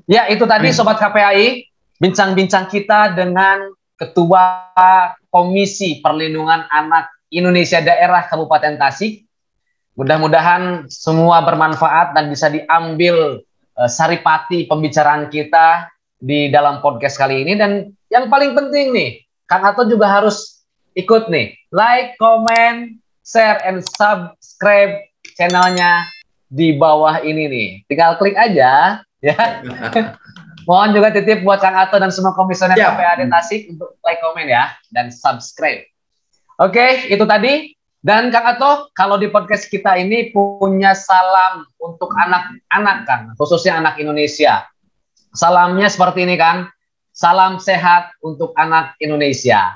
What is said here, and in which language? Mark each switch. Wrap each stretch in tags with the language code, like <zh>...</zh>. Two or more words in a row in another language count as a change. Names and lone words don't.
<id>Ya, itu tadi sobat KPAI, bincang-bincang kita dengan Ketua Komisi Perlindungan Anak Indonesia Daerah Kabupaten Tasik. Mudah-mudahan semua bermanfaat dan bisa diambil saripati pembicaraan kita di dalam podcast kali ini. Dan yang paling penting nih, Kang Ato juga harus ikut nih,</id> <en>like, comment, share, and subscribe</en> <id>channelnya di bawah ini nih. Tinggal klik aja, ya. Mohon juga titip buat Kang Ato dan semua komisioner KPA di Tasik untuk</id> <en>like, comment</en> <id>ya, dan subscribe. Oke, itu tadi. Dan Kang Ato, kalau di podcast kita ini punya salam untuk anak-anak, Kang, khususnya anak Indonesia. Salamnya seperti ini, Kang. Salam sehat untuk anak Indonesia.</id>